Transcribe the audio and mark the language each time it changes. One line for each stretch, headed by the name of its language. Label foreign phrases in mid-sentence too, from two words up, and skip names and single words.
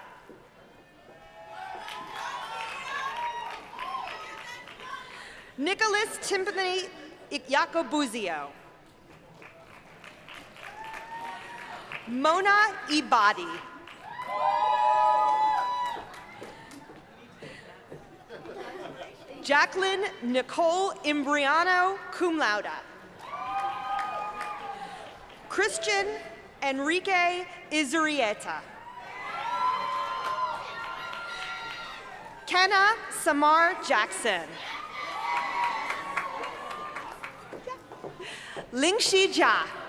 English: Nicholas Timpani Iacobuzio. Mona Ibadi. Jacqueline Nicole Imbriano,
Latin: cum laude.
English: Christian Enrique Izurieta. Kenna Samar Jackson. Lingxi Jia.